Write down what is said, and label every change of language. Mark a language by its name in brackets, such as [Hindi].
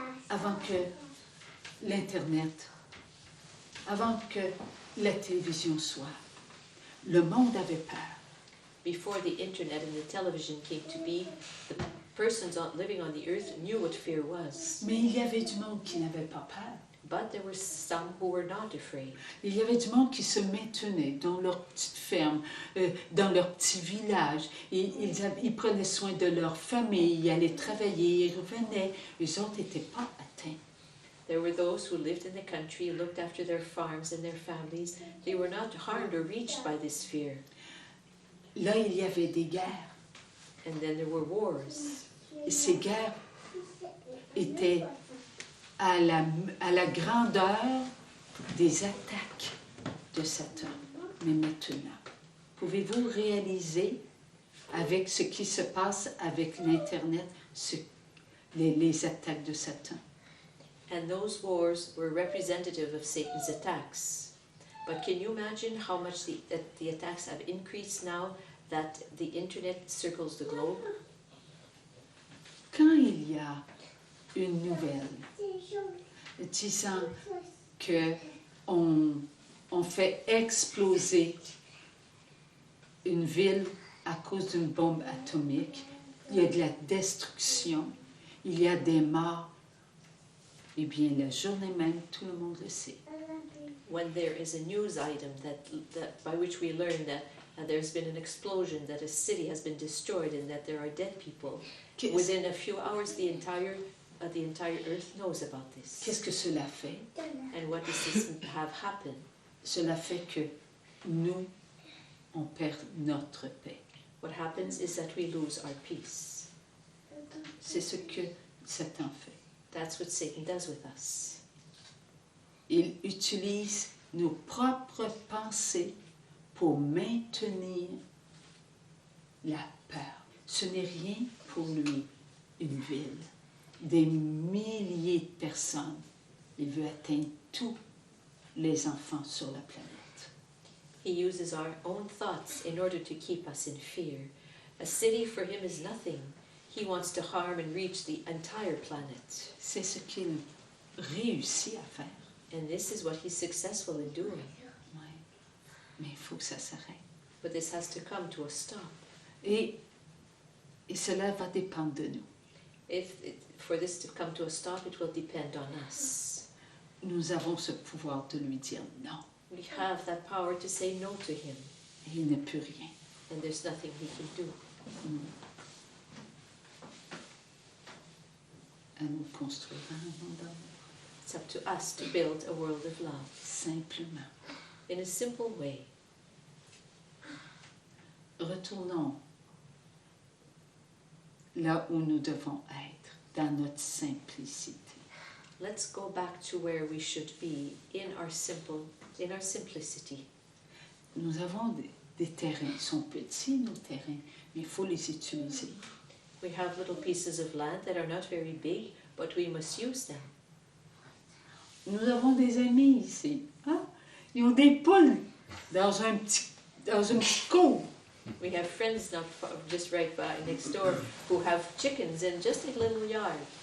[French] Avant que l'Internet, avant que la télévision soit, le monde avait peur. [English] Before the internet and the television came to be, the persons living on the earth knew what fear was. [French] Mais il y avait du monde qui n'avait pas peur. [English] But there were some who were not afraid. [French] Il y avait du monde qui se maintenait dans leur petite ferme, dans leur petit village. Ils prenaient soin de leur famille, ils allaient travailler, ils revenaient. Les autres n'étaient pas atteints. [English] There were those who lived in the country, looked after their farms and their families. They were not harmed or reached by this fear. [French] Là, il y avait des guerres. [English] And then there were wars. [French] Et ces guerres étaient à la grandeur des attaques de Satan. Mais maintenant, pouvez-vous réaliser avec ce qui se passe avec l'Internet, les attaques de Satan? [English] And those wars were representative of Satan's attacks. But can you imagine how much the attacks have increased now that the internet circles the globe? [French] Quand il y a une nouvelle disant qu'on fait exploser une ville à cause d'une bombe atomique, il y a de la destruction, il y a des morts, eh bien, la journée même, tout le monde le sait. [English] when there is a news item that by which we learn that there's been an explosion, that a city has been destroyed, and that there are dead people, within a few hours the entire earth knows about this. [French] Qu'est-ce que cela fait? [English] And what does this have happened? [French] Cela fait que nous, on perd notre paix. [English] What happens is that we lose our peace. [French] C'est ce que Satan fait. [English] That's what Satan does with us. [French] Il utilise nos propres pensées pour maintenir la peur. Ce n'est rien pour lui, une ville, des milliers de personnes. Il veut atteindre tous les enfants sur la planète. [English] He uses our own thoughts in order to keep us in fear. A city for him is nothing. He wants to harm and reach the entire planet. [French] C'est ce qu'il réussit à faire. [English] And this is what he's successful in doing. [French] Ouais. Mais il faut que ça s'arrête. [English] But this has to come to a stop. [French] Et cela va dépendre de nous. [English] For this to come to a stop, it will depend on us. [French] Nous avons ce pouvoir de lui dire non. [English] We have that power to say no to him. [French] Et il ne peut rien. [English] And there's nothing he can do. [French] À nous construire un monde d'amour. [English] It's up to us to build a world of love. [French] Simplement. [English] In a simple way. [French] Retournons là où nous devons être, dans notre simplicité. [English] Let's go back to where we should be in our simplicity. [French] Nous avons des terrains, ils sont petits nos terrains, mais il faut les utiliser. [English] We have little pieces of land that are not very big, but we must use them. [French] Nous avons des amis ici. Hein? Ils ont des poules dans une petite cour. [English] We have friends just right by next door who have chickens in just a little yard.